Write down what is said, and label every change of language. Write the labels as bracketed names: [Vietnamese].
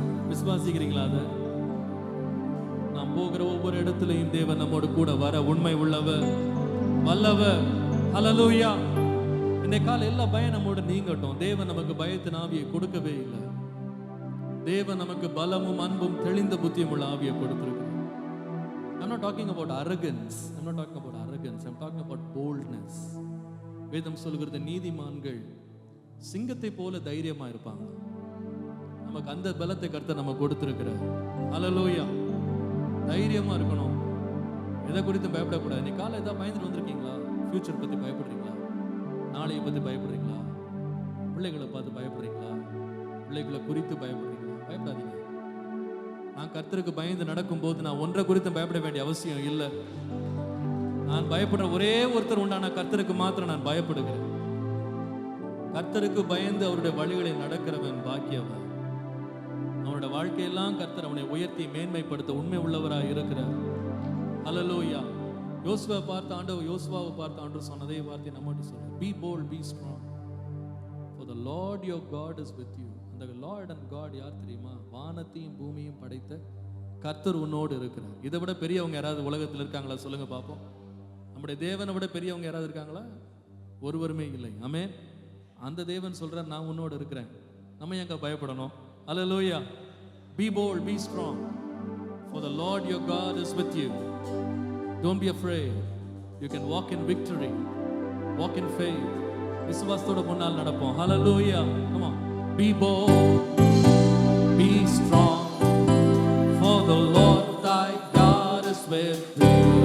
[Tamil] விசுவாசிக்கிறீங்களா? அதை நாம் போகிற ஒவ்வொரு இடத்திலையும் தேவன் நம்மோடு கூட வர உண்மை உள்ளவர், வல்லவர். ஹல்லேலூயா. இந்த கால எல்லா பயம் நம்மோட நீங்கட்டும். தேவன் நமக்கு பயத்தின் ஆவியை கொடுக்கவே இல்லை. தேவன் நமக்கு பலமும் அன்பும் தெளிந்த புத்தியும் உள்ள ஆவியை கொடுத்திருக்கிறார். [English] I'm not talking about arrogance. I'm not talking about arrogance. I'm talking about boldness. [Tamil] வேதம் சொல்கிறது, நீதிமான்கள் சிங்கத்தை போல தைரியமா இருப்பாங்க. நமக்கு அந்த பலத்தை கர்த்தர் நம்ம கொடுத்திருக்கிறார். ஹல்லேலூயா. தைரியமா இருக்கணும். எதை குறித்து பயப்படக்கூடாது. நீ காலை ஏதாவது பயந்துட்டு வந்திருக்கீங்களா? ஃபியூச்சர் பத்தி பயப்படுறீங்களா? நாளையை பத்தி பயப்படுறீங்களா? பிள்ளைகளை பார்த்து பயப்படுறீங்களா? பிள்ளைகளை குறித்து பயப்படுறீங்களா? பயப்படாதீங்க. நான் கர்த்தருக்கு பயந்து நடக்கும்போது நான் ஒன்றை குறித்து பயப்பட வேண்டிய அவசியம் இல்லை. நான் பயப்படுற ஒரே ஒருத்தர் உண்டான கர்த்தருக்கு மாத்திரம் நான் பயப்படுகிறேன். கர்த்தருக்கு பயந்து அவருடைய வழிகளை நடக்கிறவன் பாக்கியவன். அவனுடைய வாழ்க்கையெல்லாம் கர்த்தர் அவனை உயர்த்தி மேன்மைப்படுத்த உண்மை உள்ளவராக இருக்கிறார். ஹல்லேலூயா. யோசுவாவை பார்த்த ஆண்டவர் சொன்னதே வார்த்தை நம்மகிட்ட சொல்றார். [English] Be bold, be strong, for the Lord your God is with you. [Tamil] அந்த [English] Lord and God [Tamil] யார் தெரியுமா? வானத்தையும் பூமியையும் படைத்த கர்த்தர் உன்னோடு இருக்கிறார். இதை விட பெரியவங்க யாராவது உலகத்தில் இருக்காங்களா? சொல்லுங்க பார்ப்போம். நம்முடைய தேவனை விட பெரியவங்க யாராவது இருக்காங்களா? ஒருவருமே இல்லை. ஆமென். அந்த தேவன் சொல்றார், நான் உன்னோடு இருக்கிறேன். நம்ம எங்க பயப்படணும்? Hallelujah. [English] Be bold, be strong, for the Lord your God is with you. Don't be afraid. You can walk in victory, walk in faith. [Tamil] விசுவாசத்தோட முன்னால் நடப்போம். [English] Hallelujah. Come on. Be bold, be strong, for the Lord thy God is with you.